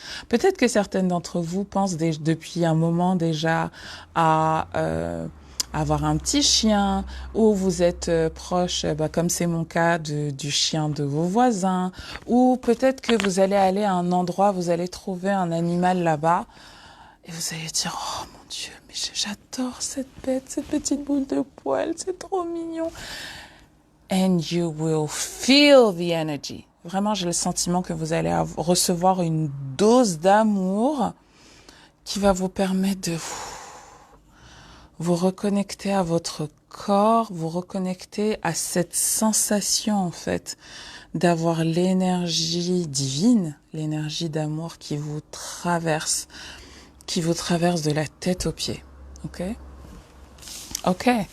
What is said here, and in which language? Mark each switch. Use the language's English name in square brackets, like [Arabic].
[French] Peut-être que certaines d'entre vous pensent depuis un moment déjà à avoir un petit chien, ou vous êtes proche, comme c'est mon cas, du chien de vos voisins, ou peut-être que vous allez aller à un endroit, vous allez trouver un animal là-bas, et vous allez dire, oh mon Dieu, mais j'adore cette bête, cette petite boule de poils, c'est trop mignon. [English] And you will feel the energy. [French] Vraiment, j'ai le sentiment que vous allez recevoir une dose d'amour qui va vous permettre de vous reconnecter à votre corps, vous reconnecter à cette sensation, en fait, d'avoir l'énergie divine, l'énergie d'amour qui vous traverse de la tête aux pieds. OK? OK.